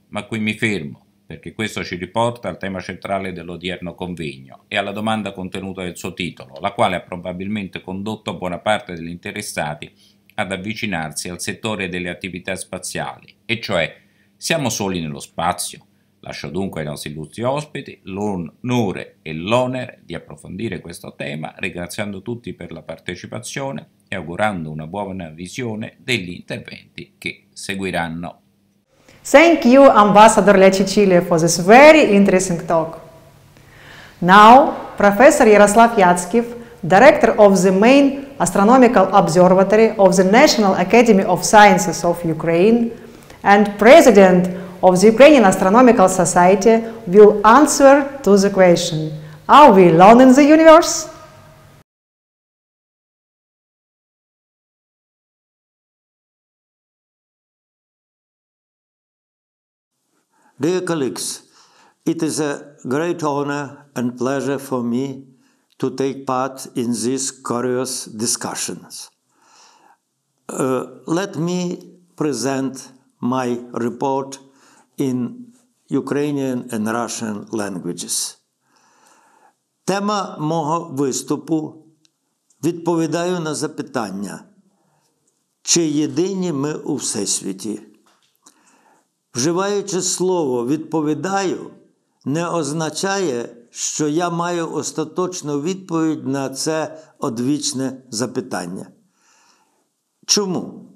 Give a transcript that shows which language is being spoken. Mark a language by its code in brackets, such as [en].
[it] Ma qui mi fermo, perché questo ci riporta al tema centrale dell'odierno convegno e alla domanda contenuta del suo titolo, la quale ha probabilmente condotto buona parte degli interessati ad avvicinarsi al settore delle attività spaziali, e cioè: siamo soli nello spazio? Lascio dunque ai nostri illustri ospiti l'onore e l'onere di approfondire questo tema, ringraziando tutti per la partecipazione e augurando una buona visione degli interventi che seguiranno. [en] Thank you, Ambassador Lechicile, for this very interesting talk. Now, Professor Yaroslav Yatskiev, Director of the main Astronomical Observatory of the National Academy of Sciences of Ukraine and President of the Ukrainian Astronomical Society, will answer to the question: are we alone in the universe? Dear colleagues, it is a great honor and pleasure for me to take part in these curious discussions. Let me present my report in Ukrainian and Russian languages. [uk] Тема мого виступу – відповідаю на запитання, чи єдині ми у Всесвіті. Вживаючи слово «відповідаю», не означає, що я маю остаточну відповідь на це одвічне запитання. Чому?